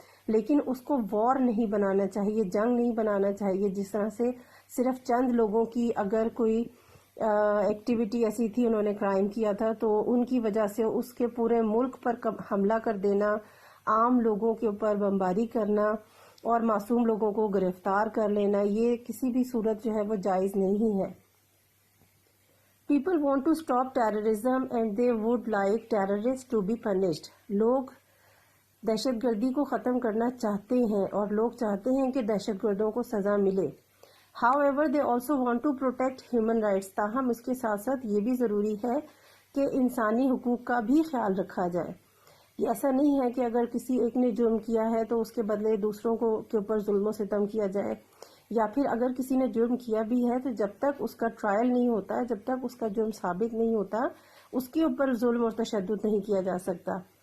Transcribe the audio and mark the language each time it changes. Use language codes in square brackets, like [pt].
[ur] لیکن اس کو وار نہیں بنانا چاہیے، جنگ نہیں بنانا چاہیے، جس طرح سے صرف چند لوگوں کی اگر کوئی ایکٹیویٹی ایسی تھی، انہوں نے کرائم کیا تھا، تو ان کی وجہ سے اس کے پورے ملک پر حملہ کر دینا، عام لوگوں کے اوپر بمباری کرنا اور معصوم لوگوں کو گرفتار کر لینا، یہ کسی بھی صورت جو ہے وہ جائز نہیں ہے. [en] People want to stop terrorism and they would like terrorists to be punished. [ur] لوگ دہشت گردی کو ختم کرنا چاہتے ہیں اور لوگ چاہتے ہیں کہ دہشت گردوں کو سزا ملے. [en] However, they also want to protect human rights. [ur] تاہم اس کے ساتھ ساتھ یہ بھی ضروری ہے کہ انسانی حقوق کا بھی خیال رکھا جائے. یہ ایسا نہیں ہے کہ اگر کسی ایک نے جرم کیا ہے تو اس کے بدلے دوسروں کے اوپر ظلم و ستم کیا جائے، یا پھر اگر کسی نے جرم کیا بھی ہے تو جب تک اس کا ٹرائل نہیں ہوتا، جب تک اس کا جرم ثابت نہیں ہوتا، اس کے اوپر ظلم اور تشدد نہیں کیا جا سکتا.